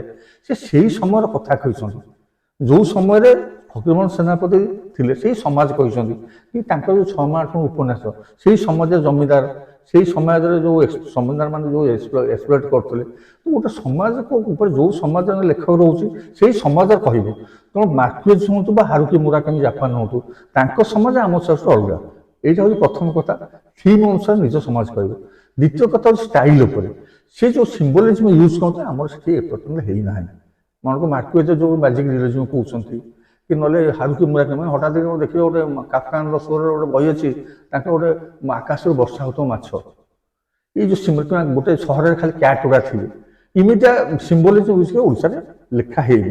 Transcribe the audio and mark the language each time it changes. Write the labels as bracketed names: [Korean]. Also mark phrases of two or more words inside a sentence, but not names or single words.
[Odia] ସେ ସେଇ ସମୟର କଥା କହିଛନ୍ତି, ଯେଉଁ ସମୟରେ ଫକୀରମୋହନ ସେନାପତି ଥିଲେ ସେଇ ସମାଜ କହିଛନ୍ତି କି ତାଙ୍କର ଯେଉଁ 6 ମାଣ ଉପନ୍ୟାସ, ସେଇ ସମାଜର ଜମିଦାର, ସେଇ ସମାଜରେ ଯେଉଁ ଜମିଦାର ମାନେ ଯେଉଁ ଏକ୍ସପ୍ଲଏଟ୍ କରୁଥିଲେ, ତ ଗୋଟେ ସମାଜ ଉପରେ ଯେଉଁ ସମାଜର ଲେଖକ ରହୁଛି ସେଇ ସମାଜ କହିବ। ତେଣୁ ମାର୍କୁଏଜ ହୁଅନ୍ତୁ ବା ହାରୁକି ମୁରାକାମି ଜାପାନ ହୁଅନ୍ତୁ, ତାଙ୍କ ସମାଜ ଆମ ସହିତ ଅଲଗା। [Bangla] এইটা হচ্ছে প্রথম কথা, থিম অনুসারে নিজ সমাজ କହିବ। দ্বিতীয় কথা হচ্ছে [Odia] ଷ୍ଟାଇଲ ଉପରେ, ସେ ଯେଉଁ [English] symbolism use [Odia] କରନ୍ତି ଆମର ସେଠି ଏପର୍ଯ୍ୟନ୍ତ ହେଇନାହିଁ। ମନେକର ମାର୍କୁଏଜ ଯେଉଁ [English] magic realism [Odia] କହୁଛନ୍ତି, କି ନହେଲେ ହାରୁକି ମୁରାକାମି, ହଠାତ୍ ଦେଖିବେ ଗୋଟେ କାଫକାନର ସ୍ୱରରେ ଗୋଟେ ବହି ଅଛି, ତାଙ୍କ ଗୋଟେ ଆକାଶରୁ ବର୍ଷା ହେଉଥିବ ମାଛ, ଏଇ ଯେଉଁ ଗୋଟେ ସହରରେ ଖାଲି କ୍ୟାଟ୍ ଗୁଡ଼ା ଥିବେ, ଏମିତିଆ [English] symbolism use [Odia] କରି ଓଡ଼ିଶାରେ ଲେଖା ହେଇନି।